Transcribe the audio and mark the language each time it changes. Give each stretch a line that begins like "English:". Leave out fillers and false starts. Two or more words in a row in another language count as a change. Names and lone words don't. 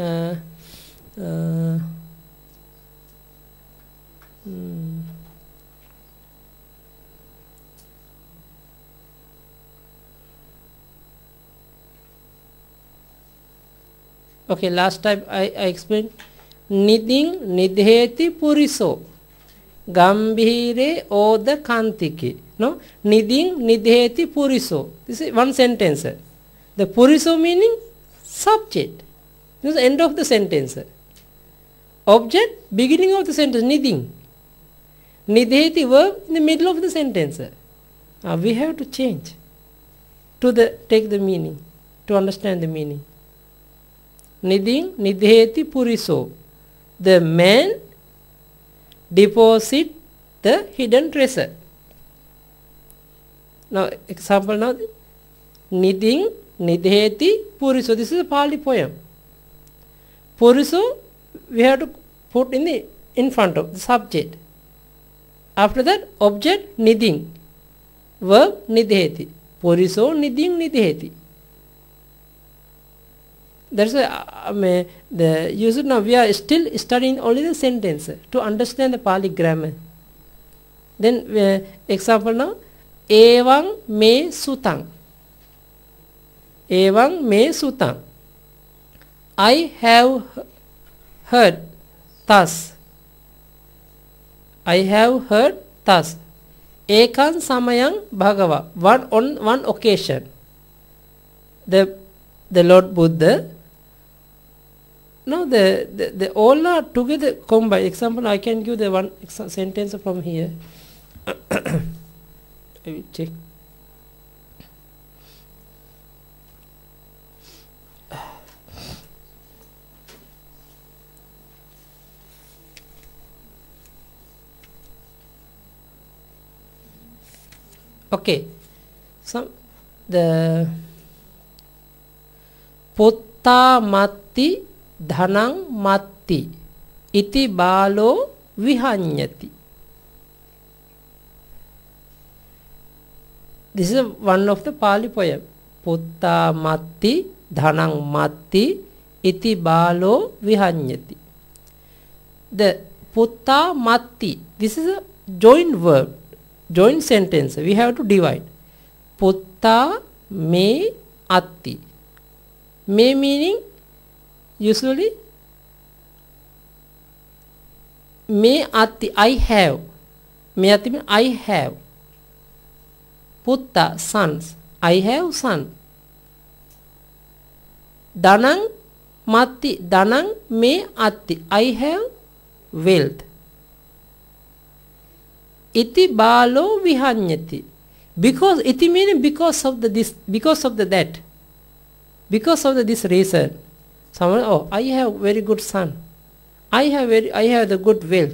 English: Okay, last time I explained
Pali: Niding Nidheti Puriso Gambhire Oda Kantiki.
English: No?
Pali: Niding Nidheti Puriso.
English: This is one sentence. The Puriso meaning subject. This is the end of the sentence. Object, beginning of the sentence, Niding. Nidheti verb in the middle of the sentence. We have to change. take the meaning, to understand the meaning.
Pali: Niding nidheti puriso.
English: The man deposit the hidden treasure. Now, example now.
Pali: Niding nidheti puriso.
English: This is a Pali poem. Puriso, we have to put in front of the subject. After that, object niding.
Pali: Verb nidheti.
English: Puriso niding nidheti. That's why the user now we are still studying only the sentence to understand the Pali grammar. Then example now,
Pali: Evang me sutang. Evang me sutang.
English: I have heard thus. I have heard thus.
Pali: Ekan samayang bhagava.
English: On one occasion, the Lord Buddha. Now the all are together combined. Example, I can give the one sentence from here. I will check. Okay, so the
Pali: Putta matti dhanang matti iti balo vihanyati.
English: This is one of the Pali poem.
Pali: Putta matti dhanang matti iti balo vihanyati.
English: The
Pali: putta matti,
English: this is a joint verb, joint sentence. We have to divide.
Pali: Putta me atti.
English: Me meaning usually
Pali: me atti,
English: I have.
Pali: Me atti
English: means I have. Putta, sons. I have son.
Pali: Danang matti, danang me atti.
English: I have wealth.
Pali: Iti balo vihanyati.
English: Because iti meaning because of the this, because of the that. Because of the this reason. Someone, oh, I have very good son. I have the good wealth.